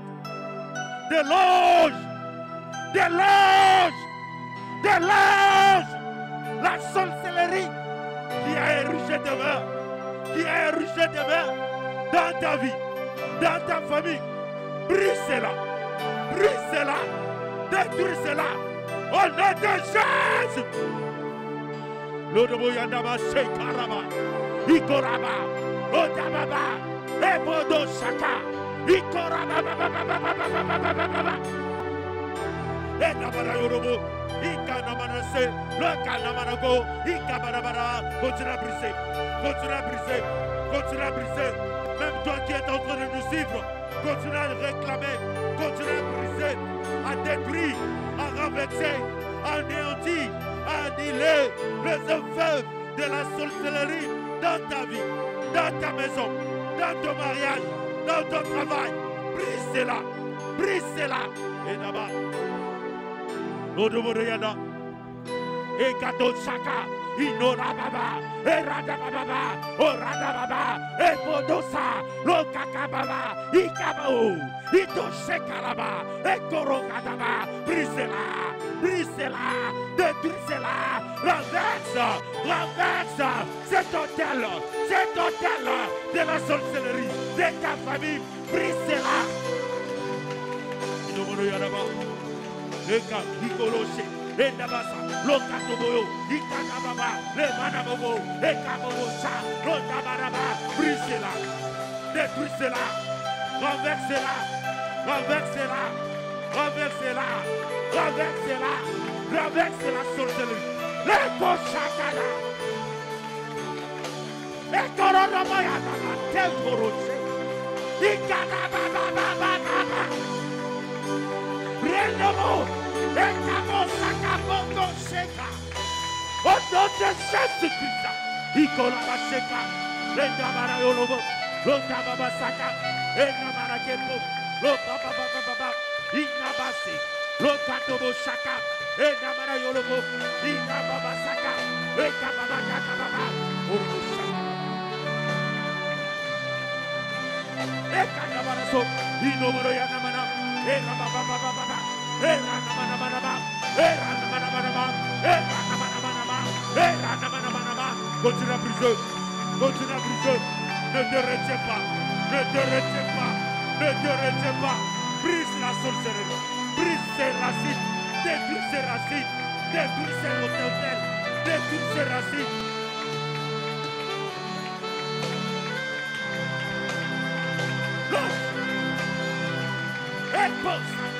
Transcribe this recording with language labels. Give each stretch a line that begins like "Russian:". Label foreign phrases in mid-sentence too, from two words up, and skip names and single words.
French: Déloge, déloge, déloge la sorcellerie qui a érigé des mœurs, qui a érigé des mœurs dans ta vie, dans ta famille. Brise-la, brise-la, détruis-la au nom de Jésus. L'Odobo Yandama Shekaraba, Ikoraba, Odababa, Ebodo Shaka, Ikoraba, Edabara Yorobo, Ikanamanase, le Kanamanago, Ikabarabara, continue à briser, continue à briser, continue à briser. Même toi qui es en train de nous suivre, continue à réclamer, continue à briser, à détruire, à renverser, à anéantir, à annihiler les effets de la sorcellerie dans ta vie, dans ta maison, dans ton mariage, dans ton travail. Brise-la, brise-la. Et là-bas, Odoboreyada, et Kato Chaka, Inorababa, et Radababa, Oradababa, et Podosa, Lokakababa, Ikabao, Itoshekaraba, et Korokadaba, brise-la, brise-la, détruisez-la, renverse, renverse cet hôtel de la sorcellerie, de ta famille, brise-la. Inomoroyadaba, Eka, Ikoloshe, et Nabasa, Lokatoboyo, Ikanababa, le Manabobo, Ekabosa, Lotabaraba, brisez-la, détruisez-la, renversez-la, renversez-la, renversez-la, renversez-la, renversez la sorcellerie, les Pochakana, et Koronabayana, tel Koroche, Ikanababa, Renamo, et Kabosaka, Sheka, au nom de Jésus-Christ, Ikolabasheka, les Gamara Yolobo, Lokababa Saka, et Gamara Kepo, Lokababa, Inabasi, Lokatobo Shaka, et Gamara Yolobo, Inababa Saka, et Kababa Kakababa, Urushaka. Et Kanabaraso, Inomoro Yanamana, et Rababa, et Ranamanama, et Ranamanama, et Ranamanama, et Ranamanama. Continue à briser, continue à briser. Ne te retiens pas, ne te retiens pas, ne te retiens pas. Brise la sorcellerie, brise ses racines, détruis ses racines, détruis ses hôtels, détruis ses racines. Lâche et pose.